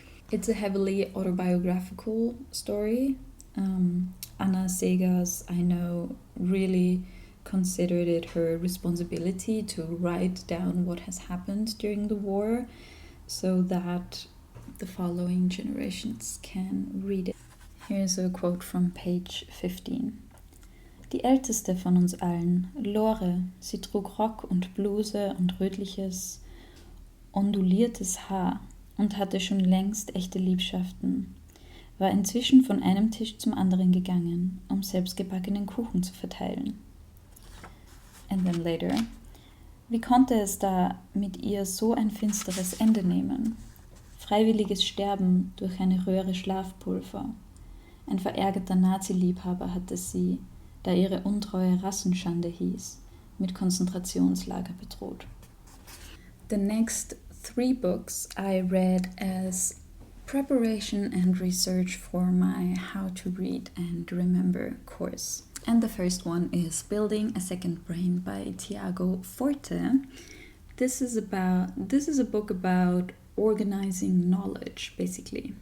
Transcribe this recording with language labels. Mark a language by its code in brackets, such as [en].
[en] It's a heavily autobiographical story. Anna Segas, I know, really considered it her responsibility to write down what has happened during the war so that the following generations can read it. Here's a quote from page 15. [de] Die älteste von uns allen, Lore, sie trug Rock und Bluse und rötliches, onduliertes Haar und hatte schon längst echte Liebschaften, war inzwischen von einem Tisch zum anderen gegangen, selbstgebackenen Kuchen zu verteilen. And then later, wie konnte es da mit ihr so ein finsteres Ende nehmen? Freiwilliges Sterben durch eine Röhre Schlafpulver. Ein verärgerter Nazi-Liebhaber hatte sie, da ihre Untreue Rassenschande hieß, mit Konzentrationslager bedroht. [en] The next 3 books I read as preparation and research for my How to Read and Remember course. And the first one is Building a Second Brain by Tiago Forte. This is a book about organizing knowledge, basically.